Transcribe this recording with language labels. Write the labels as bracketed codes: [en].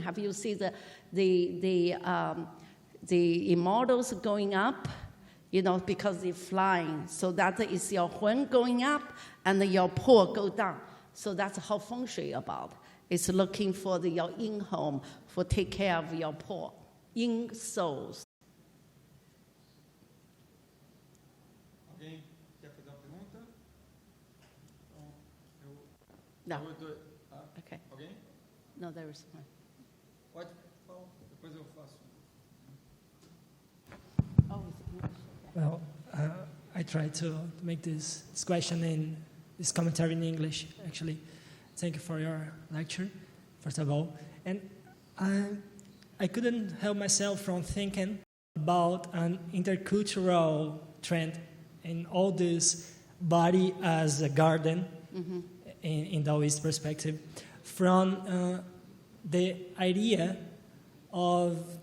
[en] Have you seen the immortals going up? Because they're flying. So that is your hun going up, and your po go down. So that's how feng shui about. It's looking for your yin home, for take care of your po, yin souls. [pt] Alguém quer fazer uma pergunta? [en] No. [pt] Okay. Alguém? [en] No, there is one. [pt] Pode falar, depois eu faço. [en] Oh, it's English. Well, I try to make this question in this commentary in English, actually. Thank you for your lecture, first of all. And I couldn't help myself from thinking about an intercultural trend in all this body as a garden, mm-hmm, in Taoist perspective, from the idea of